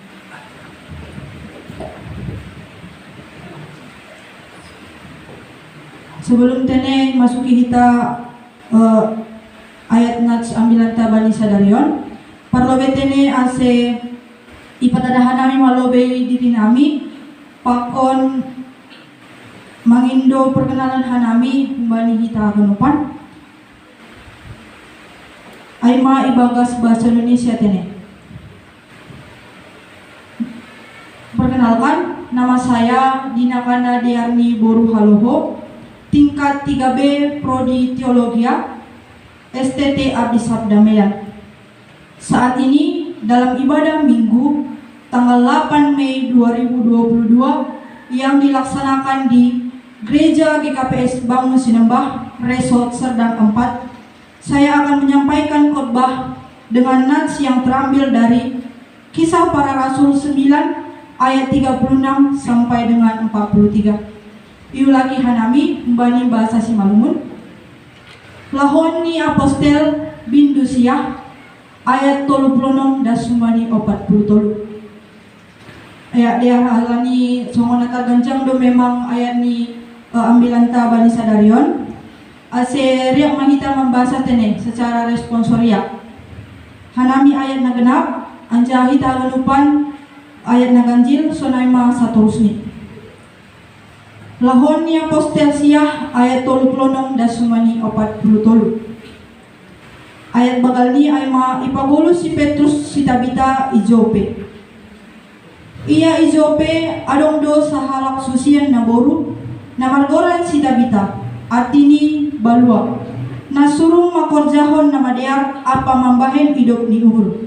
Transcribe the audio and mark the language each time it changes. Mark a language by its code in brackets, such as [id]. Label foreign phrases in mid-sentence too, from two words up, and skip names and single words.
[bts] Sebelum tene [id] masuki kita [bts] ayat nats ambilan tabani sadarion parlobe tene ase ipatadahan nami malobe ditinami pakon mangindo perkenalan hanami humbani hita kanupan aima ibagas bahasa Indonesia tene. [id] Perkenalkan, nama saya Dinakana Diarni Boru Haloho, tingkat 3B Prodi Teologia STT Abdi Sabda Medan. Saat ini dalam ibadah Minggu tanggal 8 Mei 2022 yang dilaksanakan di Gereja GKPS Bangun Sinembah Resort Serdang 4, saya akan menyampaikan khotbah dengan nats yang terambil dari Kisah Para Rasul 9 ayat 36 sampai dengan 43. [bts] Iulaki hanami mbani bahasa Simalungun. Lahon ni apostel bindusiah ayat 36 dan sumani 40. Ayat dia halani songonata gancang do memang ayat ni ambilan ta bani sadarion. Ase riak mahita membahasa tene [id] secara responsoria. [bts] Hanami ayat na genap anja hita ganupan ayat na ganjil sonaima satorusni. Lahon ni apostel siah ayat 36 dan sumani 40. Ayat bakal ni ay ipagulus si Petrus si Tabita ijope. Ia ijope adong do sa halak susian na boru na margoran si Tabita artini balua. Nasurung makorjahon na madear apa mambahen hidup ni uhur.